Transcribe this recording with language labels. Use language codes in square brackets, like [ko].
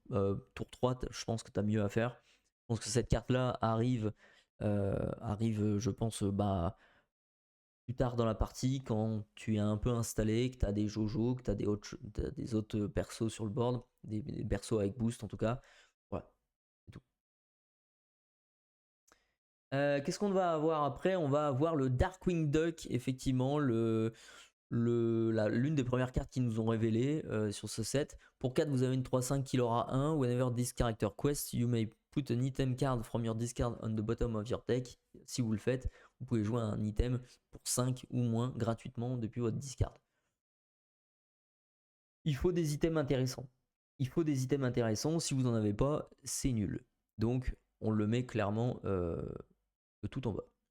[fr] Tour 3, je pense que t'as mieux à faire. Je pense que cette carte-là arrive, je pense, plus tard dans la partie, quand tu es un peu installé, que tu as des Jojo, que tu as des autres persos sur le board, des persos avec boost en tout cas. Voilà, c'est tout. Qu'est-ce qu'on va avoir après? On va avoir le Darkwing Duck, effectivement, l'une des premières cartes qu'ils nous ont révélées sur ce set. Pour 4, vous avez une 3-5 qui aura 1. [en] Whenever this character quests, you may put an item card from your discard on the bottom of your deck. [fr] Si vous le faites, vous pouvez jouer un item pour 5 ou moins gratuitement depuis votre discard. Il faut des items intéressants. Il faut des items intéressants. Si vous n'en avez pas, c'est nul. Donc, on le met clairement tout en bas.